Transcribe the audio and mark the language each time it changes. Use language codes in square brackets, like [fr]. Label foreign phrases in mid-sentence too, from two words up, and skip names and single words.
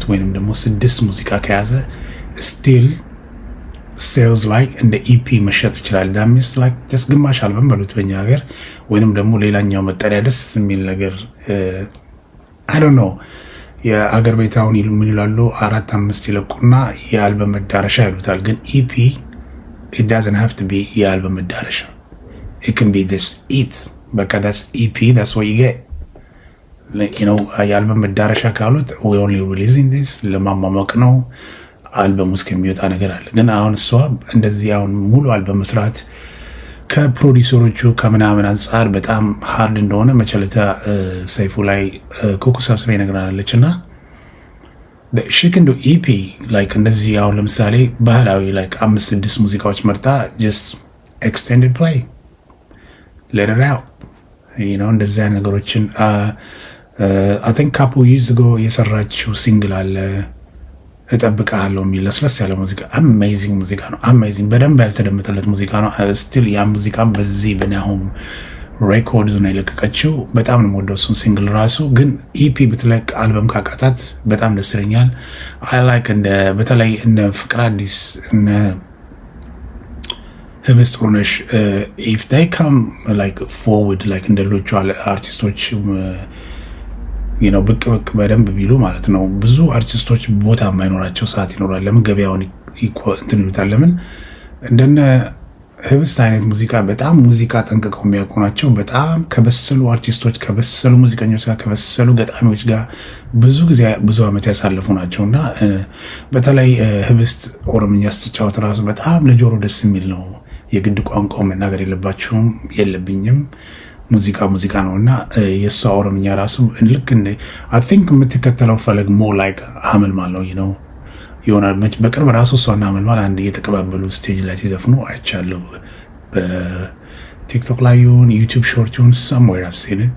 [am] ወይንም ደግሞ 6 ሙዚቃ ከያዘ [en] still sales [am] ላይ እንደ ኢፒ መሸጥ ይችላል። ዳሚስ [en] like just [am] ግማሽ አልበም በሉት በእኛ ሀገር ወይንም ደግሞ ሌላኛው መጠሪያ ደስ የሚል ነገር [en] I don't know [am] የአገር ቤት አሁን ምን ይላሉ 4-5 ይለቁና የአልበም መዳረሻ ይሉታል። ግን ኢፒ [en] it doesn't have to be [am] የአልበም መዳረሻ [en] it can be this it [am] በቃ [en] that's EP that's what you get. you know [am] የአልበም መዳረሻ ካሉት [en] we only releasing this [am] ለማማሞቅ ነው አልበም ውስጥ የሚወጣ ነገር አለ። ግን አሁን እሷ እንደዚህ አሁን ሙሉ አልበም መስራት ከፕሮዲዩሰሮቹ ከምናምን አንጻር በጣም ሃርድ እንደሆነ መቸለታ ሰይፉ ላይ ኩኩ ሰብስቤ ነግራናለች። እና [en] she can do EP like [am] እንደዚህ አሁን ለምሳሌ ባህላዊ like 5-6 ሙዚቃዎች መርጣ [en] just extended play let it out, you know [am] እንደዚህ አይነት ነገሮችን [en] I think couple years ago [am] የሰራችው ሲንግል አለ እጠብቅሃለሁ የሚል ለስለስ ያለ ሙዚቃ አሜዚንግ ሙዚቃ ነው። አሜዚንግ በደንብ ያልተደመጠለት ሙዚቃ ነው። ስቲል ያ ሙዚቃ በዚህ በናሆም ሬኮርድ ነው የለቀቀችው። በጣም ነው የምወደው እሱን ሲንግል ራሱ። ግን ኢፒ ብትለቅ አልበም ካቃታት በጣም ደስ ይለኛል። [en] I like [am] እንደ በተለይ እነ ፍቅር አዲስ እነ ህብስት ጥሩነሽ [en] if they come like forward like [am] እንደ ሌሎቹ አርቲስቶች [en] you know [am] ብቅ በደንብ ቢሉ ማለት ነው። ብዙ አርቲስቶች ቦታ የማይኖራቸው ሰዓት ይኖራል። ለምን ገበያውን እንትን ይሉታል። ለምን እንደነ ህብስት አይነት ሙዚቃ በጣም ሙዚቃ ጠንቅቀው የሚያውቁ ናቸው። በጣም ከበሰሉ አርቲስቶች ከበሰሉ ሙዚቀኞች ጋር ከበሰሉ ገጣሚዎች ጋር ብዙ ጊዜ ብዙ ዓመት ያሳለፉ ናቸውና በተለይ ህብስት ኦሮምኛ ስትጫወት ራሱ በጣም ለጆሮ ደስ የሚል ነው። የግድ ቋንቋው መናገር የለባችሁም የለብኝም ሙዚቃ ነውና የሷ ኦሮምኛ ራሱ ልክ እንደ [en] I think [am] የምትከተለው ፈለግ ሞ ላይክ አመልማል ነው ነው ይሆናል። በቅርብ ራሱ እሷና አመልማል አንድ እየተቀባበሉ ስቴጅ ላይ ሲዘፍኑ አይቻለሁ። በቲክቶክ ላይ ይሁን ዩቲዩብ ሾርት ይሁን [en] somewhere I've seen it.